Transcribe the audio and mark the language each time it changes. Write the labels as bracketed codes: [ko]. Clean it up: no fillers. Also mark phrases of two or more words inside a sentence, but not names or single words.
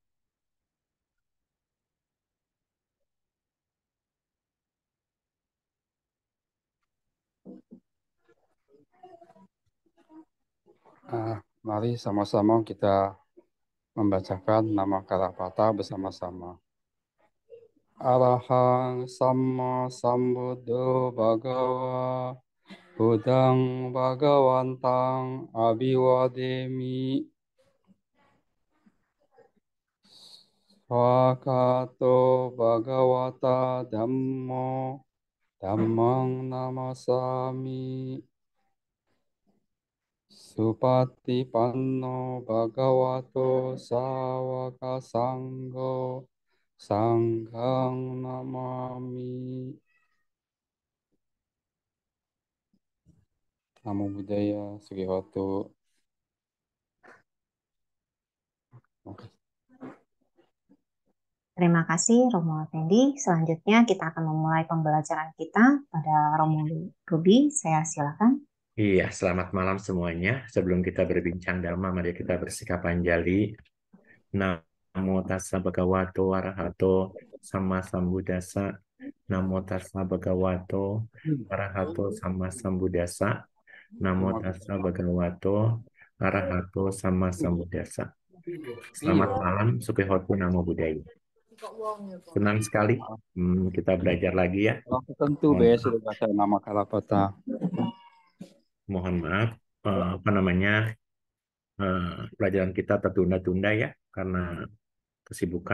[id] Mari sama-sama kita membacakan nama Karapata bersama-sama. [pi] Arahang Samma Sambuddho Bhagawa Buddhang Bhagawantang Abhiwademi Swakato Bhagavata Dhammo Dhammang Namasami Supatipanno Bhagavato Sawaka Sangho Sanghang Namami. Namo Buddhaya, Sugihoto. [id] Terima kasih Romo Effendi. Selanjutnya kita akan memulai pembelajaran kita pada Romo Ruby. Saya silakan. Iya, selamat malam semuanya. Sebelum kita berbincang Dhamma, mari kita bersikap Anjali. [pi] Namo tassa bhagavato arahato sama sambuddhasa. Namo tassa bhagavato arahato sama sambuddhasa. Namo tassa bhagavato arahato sama sambuddhasa. [id] Selamat malam, [pi] Sukihotu Namo Buddhaya. [id] Senang sekali kita belajar lagi ya. Tentu besok baca nama Karapata. Mohon maaf, pelajaran kita tertunda-tunda ya karena kesibukan.